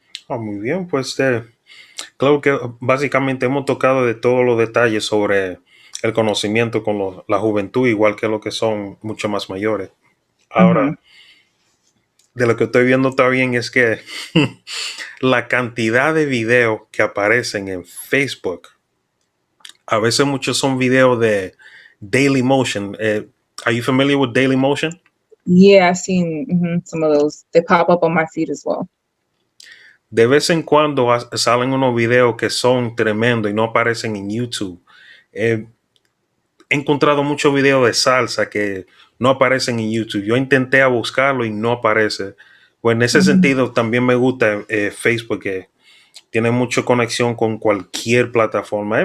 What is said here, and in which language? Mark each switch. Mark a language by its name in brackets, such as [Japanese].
[Spanish] Muy bien, pues claro que básicamente hemos tocado de todos los detalles sobre el conocimiento con la juventud, igual que lo que son mucho más mayores. Uh-huh. Ahora, de lo que estoy viendo también es que la cantidad de videos que aparecen en Facebook, a veces muchos son videos de Daily Motion. [English] Are you familiar with Daily Motion? Yeah, I've seen some of those. They pop up on my feed as well. [Spanish] De vez en cuando salen unos videos que son tremendos y no aparecen en YouTube. He encontrado muchos videos de salsa que no aparecen en YouTube. Yo intenté a buscarlo y no aparece. Pues en ese Uh-huh. sentido también me gusta Facebook, que tiene mucha conexión con cualquier plataforma.